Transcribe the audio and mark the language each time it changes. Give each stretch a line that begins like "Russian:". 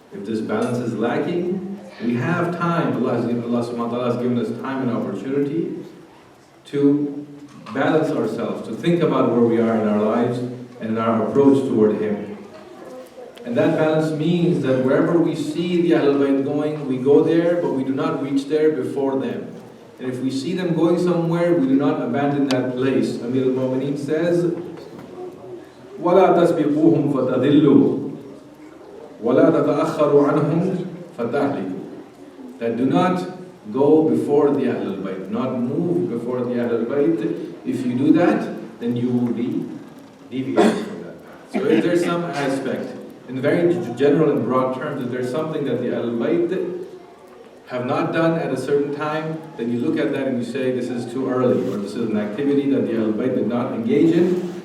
English: If this balance is lacking, we have time. Allah subhanahu wa ta'ala has given us time and opportunity to balance ourselves, to think about where we are in our lives and in our approach toward Him. And that balance means that wherever we see the Ahlul Bayt going, we go there, but we do not reach there before them. And if we see them going somewhere, we do not abandon that place.
Arabic: Amir al-Mu'mineen says, وَلَا تَسْبِقُوهُمْ فَتَذِلُّوا وَلَا تَتَأَخَّرُوا عَنْهُمْ فَتَهْلِكُوا.
English: That do not go before the Ahlul Bayt, not move before the Ahlul Bayt. If you do that, then you will be deviating from that. So if there's some aspect, in very general and broad terms, if there's something that the Ahlul Bayt have not done at a certain time, then you look at that and you say, this is too early, or this is an activity that the Ahlul Bayt did not engage in.